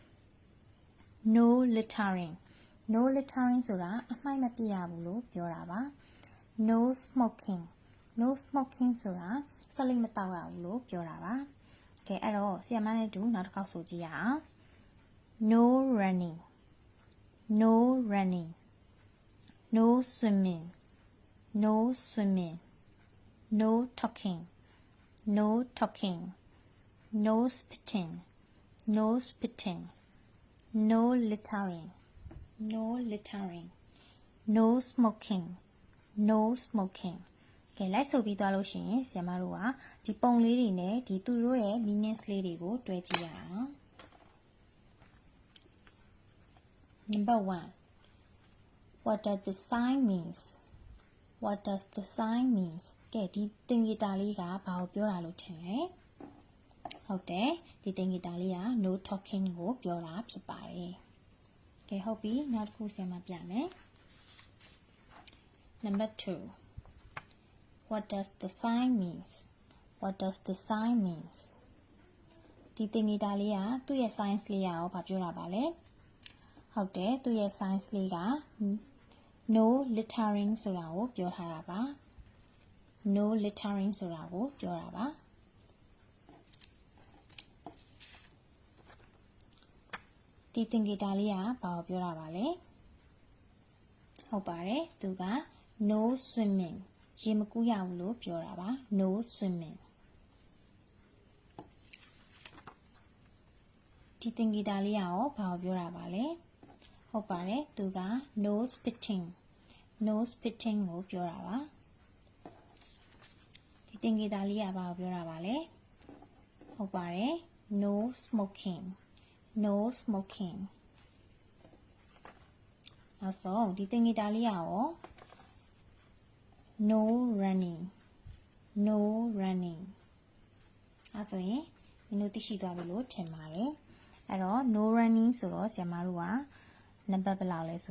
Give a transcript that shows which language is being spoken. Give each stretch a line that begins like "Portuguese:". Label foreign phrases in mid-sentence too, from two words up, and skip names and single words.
English: No littering No littering
Burmese: ဆိုတာအမှိုက်မပစ်ရဘူးလို့ပြောတာပါ
English: No smoking No smoking
Burmese: ဆိုတာဆက်လိမ့်မ တောက်ရဘူးလို့ပြောတာပါကဲအဲ့တော့ဆီယမနဲ့တူနောက်တစ်ခေါက်ဆို ကြည့်ရအောင်
English: No running No running No swimming No swimming No talking No talking No spitting No spitting No littering No littering No smoking No smoking
Burmese: ကဲလိုက်ဆိုပြီးသွားလို့ရှိရင်ဆရာမတို့ကဒီပုံလေးတွေနဲ့ဒီသူတို့ရဲ့ meanings လေးတွေကိုတွဲကြည့်ရအောင်
English: Number 1 What does the sign means What does the sign means
Burmese: ကဲဒီသင်္ကေတလေးကဘာကိုပြောတာလို့ထင်လဲဟုတ်တယ်ဒီသင်္ကေတလေးက
English: no talking
Burmese: ကိုပြောတာဖြစ်ပါတယ်ကဲဟုတ်ပြီနောက်တစ်ခုဆင်မပြမယ်
English: Number 2 What does the sign means What does the sign means
Burmese: ဒီသင်္ကေတလေးကသူ့ရဲ့ signs လေးရောဘာပြောတာပါလဲဟုတ်တယ်သူ့ရဲ့ signs လေးက
English: no littering
Burmese: ဆိုတာကိုပြောထားတာပါ
English: no littering
Burmese: ဆိုတာကိုပြောတာပါ ဒီသင်္ကေတလေးကဘာကိုပြောတာပါလဲဟုတ်ပါတယ်သူက
English: no swimming
Burmese: ရေမကူးရဘူးလို့ပြောတာပါ
English: no swimming
Burmese: ဒီသင်္ကေတလေးကရောဘာကိုပြောတာပါလဲဟုတ်ပါတယ်သူက
English: no spitting no spitting
Burmese: ကိုပြောတာပါဒီသင်္ကေတလေးကဘာကိုပြောတာပါလဲဟုတ်ပါတယ်
English: no smoking No smoking
Burmese: နောက်ဆုံးဒီသင်္ကေတလေးရော
English: No running No running
Burmese: အဲ့ဆိုရင်ဒီလိုသိရှိသွားပြီလို့ထင်ပါတယ်အဲ့တော့
English: No running
Burmese: ဆိုတော့ဆရာမတို့ကနံပါတ်ဘယ်လောက်လဲဆို